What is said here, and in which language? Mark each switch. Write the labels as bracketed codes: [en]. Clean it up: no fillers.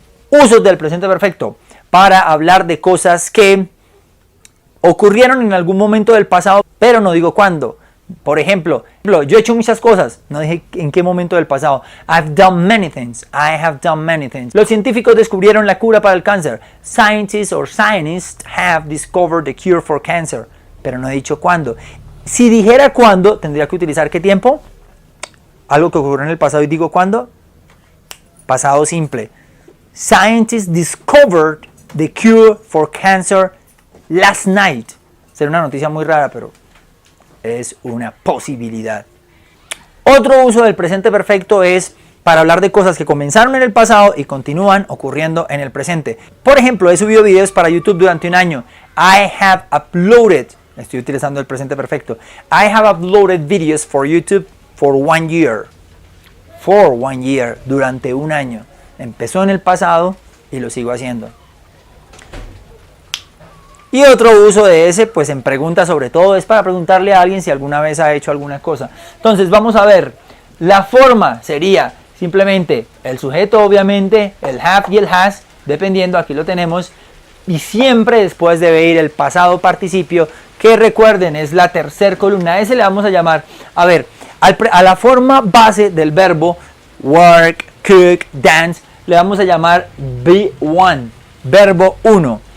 [es] Usos del presente perfecto para hablar de cosas que ocurrieron en algún momento del pasado, pero no digo cuándo. Por ejemplo, yo he hecho muchas cosas, no dije en qué momento del pasado. [en] I've done many things. I have done many things. [es] Los científicos descubrieron la cura para el cáncer. [en] Scientists have discovered the cure for cancer. [es] Pero no he dicho cuándo. Si dijera cuándo, tendría que utilizar ¿qué tiempo? Algo que ocurrió en el pasado y digo cuándo. Pasado simple. [en] Scientists discovered the cure for cancer last night. [es] Será una noticia muy rara, pero es una posibilidad. Otro uso del presente perfecto es para hablar de cosas que comenzaron en el pasado y continúan ocurriendo en el presente. Por ejemplo, he subido videos para YouTube durante un año. [en] I have uploaded, [es] estoy utilizando el presente perfecto. [en] I have uploaded videos for YouTube for 1 year. For 1 year, [es] durante un año. Empezó en el pasado y lo sigo haciendo. Y otro uso de ese, pues en preguntas sobre todo, es para preguntarle a alguien si alguna vez ha hecho alguna cosa. Entonces vamos a ver, la forma sería simplemente el sujeto obviamente, el have y el has, dependiendo, aquí lo tenemos, y siempre después debe ir el pasado participio, que recuerden es la tercera columna. A ese le vamos a llamar, a ver, a la forma base del verbo work, cook, dance, le vamos a llamar B1, verbo 1.